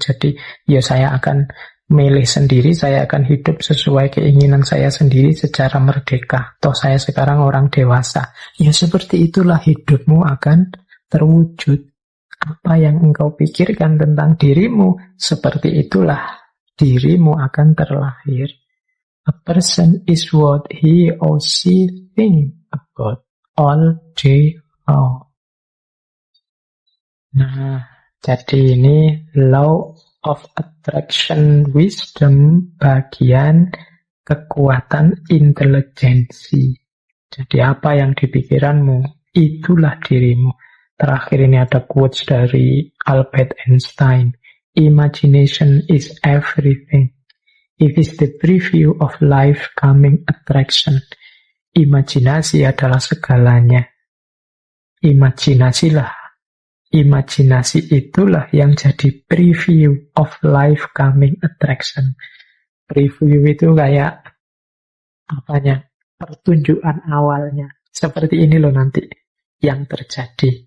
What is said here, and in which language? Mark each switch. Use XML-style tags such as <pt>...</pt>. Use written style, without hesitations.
<id>Jadi ya saya akan milih sendiri, saya akan hidup sesuai keinginan saya sendiri secara merdeka. Toh saya sekarang orang dewasa. Ya seperti itulah hidupmu akan terwujud. Apa yang engkau pikirkan tentang dirimu, seperti itulah dirimu akan terlahir.</id> <en>A person is what he or she think about all day long.</en> <id>Nah, jadi ini</id> <en>law of attraction wisdom</en> <id>bagian kekuatan intelijensi. Jadi apa yang di pikiranmu, itulah dirimu. Terakhir ini ada quotes dari Albert Einstein.</id> <en>Imagination is everything. It is the preview of life coming attraction.</en> <id>Imajinasi adalah segalanya. Imajinasilah. Imajinasi itulah yang jadi</id> <en>preview of life coming attraction.</en> <id>Preview itu kayak apanya? Pertunjukan awalnya. Seperti ini loh nanti yang terjadi.</id>